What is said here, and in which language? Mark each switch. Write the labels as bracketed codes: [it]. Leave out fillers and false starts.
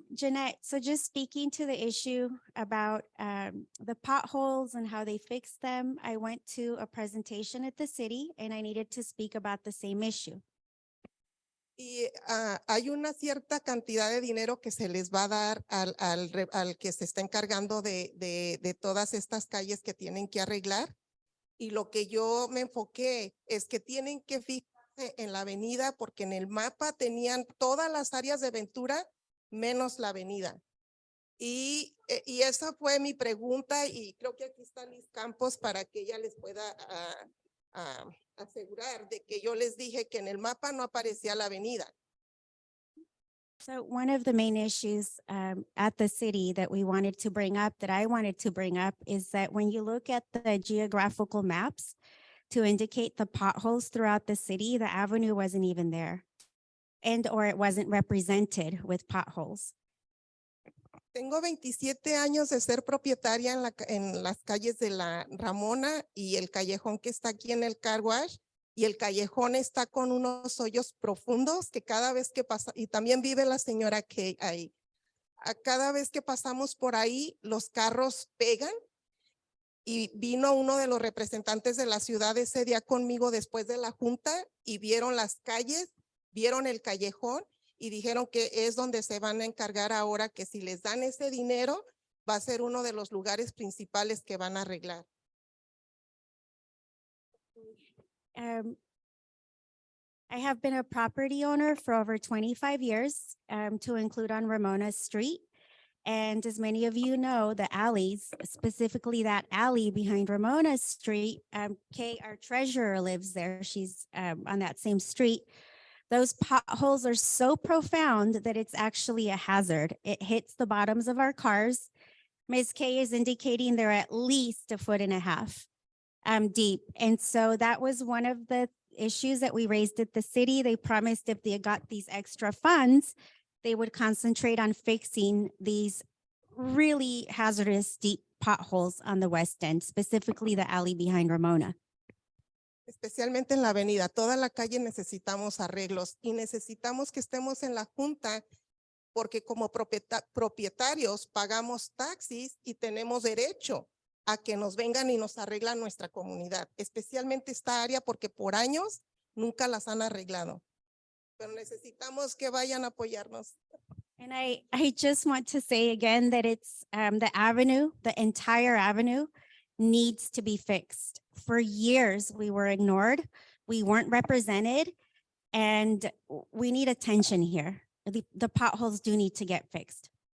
[en] Jeanette, so just speaking to the issue about the potholes and how they fix them, I went to a presentation at the city and I needed to speak about the same issue. [es] Y hay una cierta cantidad de dinero que se les va a dar al que se está encargando de todas estas calles que tienen que arreglar. Y lo que yo me enfoqué es que tienen que fijarse en la avenida porque en el mapa tenían todas las áreas de Ventura menos la avenida. Y esa fue mi pregunta y creo que aquí está Liz Campos para que ella les pueda asegurar de que yo les dije que en el mapa no aparecía la avenida. [en] So one of the main issues at the city that we wanted to bring up, that I wanted to bring up, is that when you look at the geographical maps to indicate the potholes throughout the city, the avenue wasn't even there, or it wasn't represented with potholes. [es] Tengo 27 años de ser propietaria en las calles de la Ramona y el callejón que está aquí en el car wash. Y el callejón está con unos hoyos profundos que cada vez que pasa, y también vive la señora que ahí. Cada vez que pasamos por ahí, los carros pegan. Y vino uno de los representantes de la ciudad ese día conmigo después de la junta y vieron las calles, vieron el callejón y dijeron que es donde se van a encargar ahora, que si les dan ese dinero, va a ser uno de los lugares principales que van a arreglar. [en] I have been a property owner for over 25 years, to include on Ramona Street. And as many of you know, the alleys, specifically that alley behind Ramona Street, Kay, our treasurer, lives there. She's on that same street. Those potholes are so profound that it's actually a hazard. It hits the bottoms of our cars. Ms. Kay is indicating they're at least 1.5 feet deep. And so that was one of the issues that we raised at the city. They promised if they got these extra funds, they would concentrate on fixing these really hazardous deep potholes on the west end, specifically the alley behind Ramona. [es] Especialmente en la avenida, toda la calle necesitamos arreglos y necesitamos que estemos en la junta porque como propietarios pagamos taxis y tenemos derecho a que nos vengan y nos arreglan nuestra comunidad, especialmente esta área porque por años nunca las han arreglado. Pero necesitamos que vayan a apoyarnos. [en] And I just want to say again that it's the avenue, the entire avenue needs to be fixed. For years, we were ignored. We weren't represented and we need attention here. The potholes do need to get fixed.